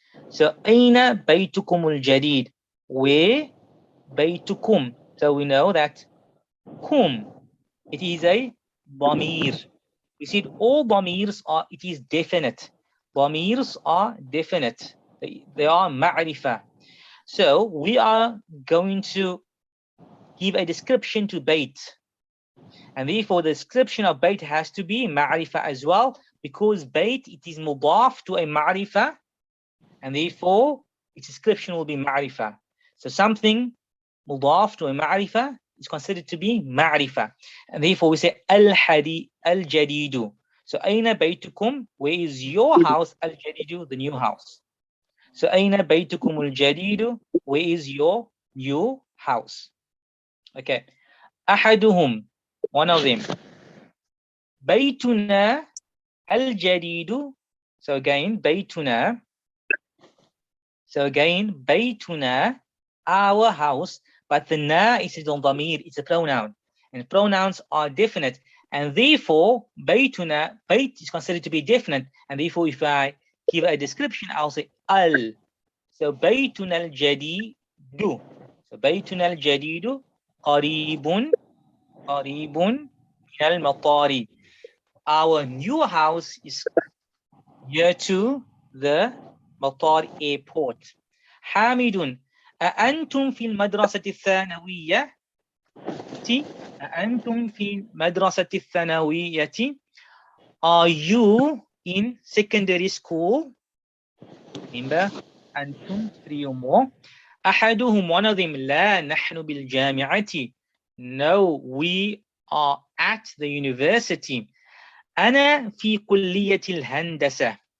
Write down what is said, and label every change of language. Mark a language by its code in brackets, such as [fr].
[en] So [ar] أين بيتكم الجديد? [en] Where بيتكم? So we know that kum, it is a ضمير. We see all ضميrs are, it is definite. ضميrs are definite. They are معرفة. So we are going to give a description to bait. And therefore the description of bait has to be معرفة as well, because bait, it is مضاف to a معرفة, and therefore its description will be معرفة. So something مضاف to a معرفة is considered to be معرفة. And therefore we say الجديد. So [ar] أين بيتكم? [en] Where is your house? الجديد, the new house. So [ar] أين بيتكم الجديد? [en] Where is your new house? Okay. أحدهم, one of them. [ar] بيتنا الجديد. [en] So again, بيتنا. So again, بيتنا, our house. But the na is on ضمير, it's a pronoun. And pronouns are definite. And therefore, بيتنا, بيت is considered to be definite. And therefore, if I give a description, I'll say al. So [ar] بيتنا الجديد. So بيتنا الجديد قريب من المطار. [en] Our new house is near to the مطار airport. [ar] حامد أأنتم في المدرسة الثانوية؟ أأنتم في المدرسة الثانوية? [en] Are you in secondary school? Remember, أنتم 3 or more. أحدهم, one of them. [ar] لا نحن بالجامعة. [en] No, we are at the university. [ar] أنا في كلية الهندسة.